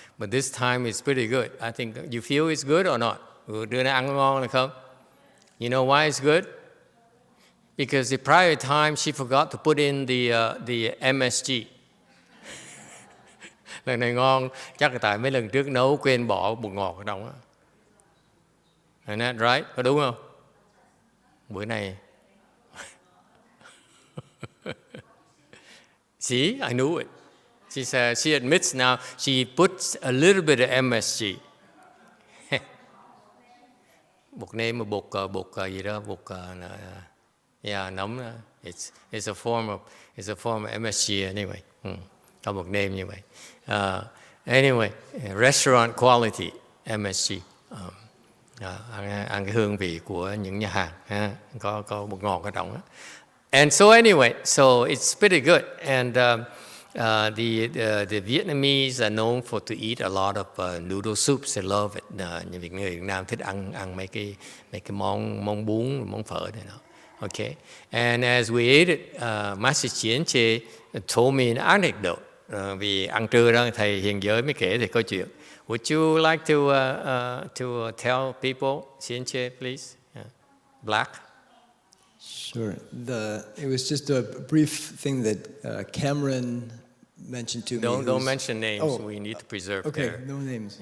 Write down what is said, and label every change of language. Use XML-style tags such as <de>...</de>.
<en>But this time it's pretty good. I think you feel it's good or not?</en> <vi>Đưa nó ăn ngon hay không?</vi> <en>You know why it's good? Because the prior time she forgot to put in the MSG.</en> <vi>Lần này ngon, chắc là tại mấy lần trước nấu quên bỏ bột ngọt ở trong á.</vi> <en>Isn't that right?</en> <vi>Có đúng không? Bữa này</vi> <en>see, I knew it. She said, she admits now she puts a little bit of MSG.</en> <vi>Bột nêm mà bột gì đó, nấm.</vi> <en>It's a form of MSG anyway.</en> <vi>Có bột nêm như vậy.</vi> <en>Anyway, restaurant quality MSG.</en> <vi>Ăn cái hương vị của những nhà hàng, có bột ngọt ở trong đó.</vi> <en>And so anyway, so it's pretty good. And the Vietnamese are known to eat a lot of noodle soups. They love it.</en> <vi>Những người Việt Nam thích ăn mấy cái món bún, món phở này đó.</vi> <en>Okay. And as we ate it, Master Chien Che told me an anecdote.</en> <vi>Vì ăn trưa đó thầy Hiền Giới mới kể thì câu chuyện.</vi> <en>Would you like to tell people, Chien Che, please? Black. Sure. It was just a brief thing that Cameron mentioned to me. Don't mention names. Oh, we need to preserve. Okay, no names.</en>